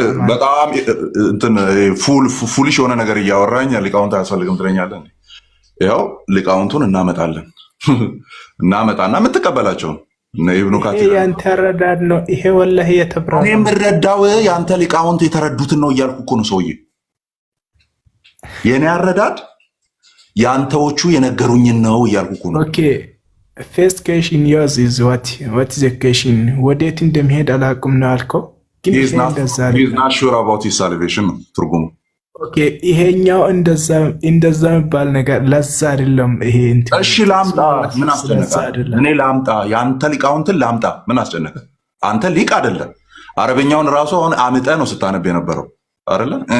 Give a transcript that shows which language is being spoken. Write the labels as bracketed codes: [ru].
[am] በጣም እንትን ፉሊሽ የሆነ ነገር እያወራኝ ሊቃውንት አያስፈልግም ትለኛለህ። ያው ሊቃውንቱን እናመጣለን እናመጣና የምትቀበላቸውን ኢብኑ ካቲር ያንተ ረዳድ ነው። ይሄ ወላሂ የተብራራ እኔ የምረዳው ያንተ ሊቃውንት የተረዱትን ነው እያልኩ እኮ ነው ሰውዬ። የኔ አረዳድ ያንተዎቹ የነገሩኝን ነው እያልኩ እኮ ነው። ኦኬ [en] first question yours is what is the question? [am] ወዴት እንደሚሄድ አላውቅም ነው አልከው። ግን [en] he's not sure about his salvation [am] ነው ትርጉሙ። ኦኬ ይሄኛው እንደዛ የሚባል ነገር ለዛ አይደለም። ይሄ እንትን እሺ ላምጣ፣ ምን አስጨነቀ? እኔ ላምጣ፣ ያንተ ሊቃውንትን ላምጣ፣ ምን አስጨነቀ? አንተ ሊቅ አይደለም። አረበኛውን ራሱ አሁን አምጠ ነው ስታነብ የነበረው አይደለ?